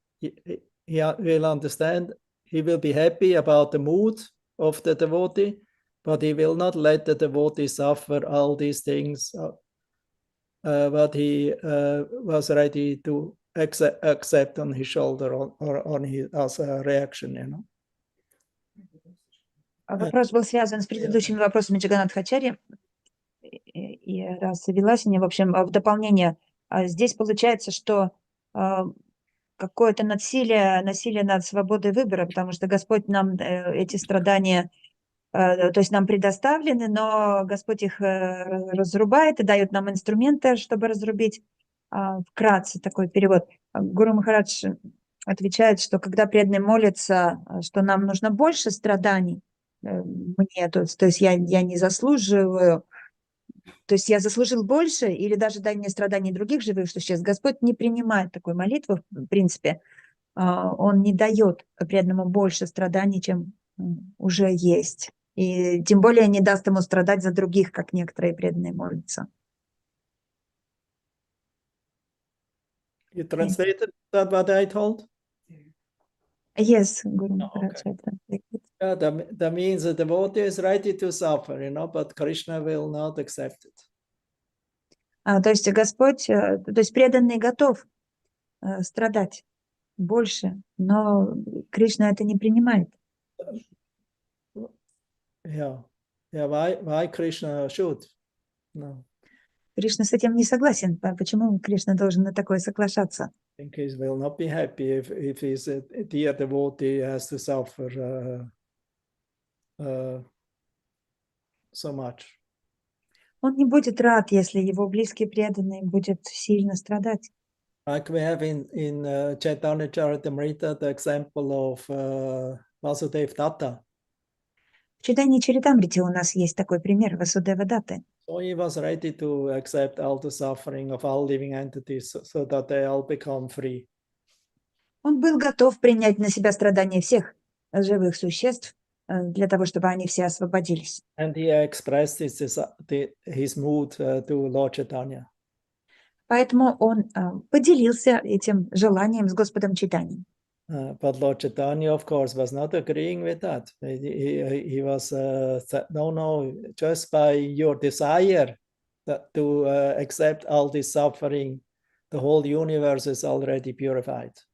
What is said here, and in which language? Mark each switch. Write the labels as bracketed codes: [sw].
[en] He will understand. He will be happy about the mood of the devotee, but he will not let the devotee suffer all these things. What he was ready to accept on his shoulder or on his as a reaction, you know. [ru] Вопрос был связан с предыдущими вопросами Джаганнатхачарьи и расы Виласини. В общем, в дополнение, здесь получается, что какое-то насилие над свободой выбора, потому что Господь нам эти страдания, то есть нам предоставлены, но Господь их разрубает и дает нам инструменты, чтобы разрубить. Вкратце такой перевод. Гуру Махарадж отвечает, что когда преданный молится, что нам нужно больше страданий, мне, то есть я не заслуживаю, то есть я заслужил больше, или даже дай мне страданий других живых существ. Господь не принимает такой молитву, в принципе. Он не дает преданному больше страданий, чем уже есть. И тем более не даст ему страдать за других, как некоторые преданные молятся. [en] You translated that what I told? Yes, Guru Maharaj. Yeah, that means the devotee is ready to suffer, you know, but Krishna will not accept it. [ru] То есть Господь, то есть преданный готов страдать больше, но Кришна это не принимает. [en] Yeah. Why Krishna should? No. [ru] Кришна с этим не согласен. Почему Кришна должен на такое соглашаться? [en] I think he will not be happy if his dear devotee has to suffer so much. [ru] Он не будет рад, если его близкий преданный будет сильно страдать. [en] Like we have in Chaitanya Charitamrita the example of Vasudev Datta. [ru] В читании Чаритамрити у нас есть такой пример Васудева Датты. [en] So he was ready to accept all the suffering of all living entities so that they all become free. [ru] Он был готов принять на себя страдания всех живых существ для того, чтобы они все освободились. [en] And he expressed his mood to Lord Chaitanya. [ru] Поэтому он поделился этим желанием с Господом Чайтаньей. [en] But Lord Chaitanya, of course, was not agreeing with that. He was said, no, just by your desire to accept all this suffering, the whole universe is already purified.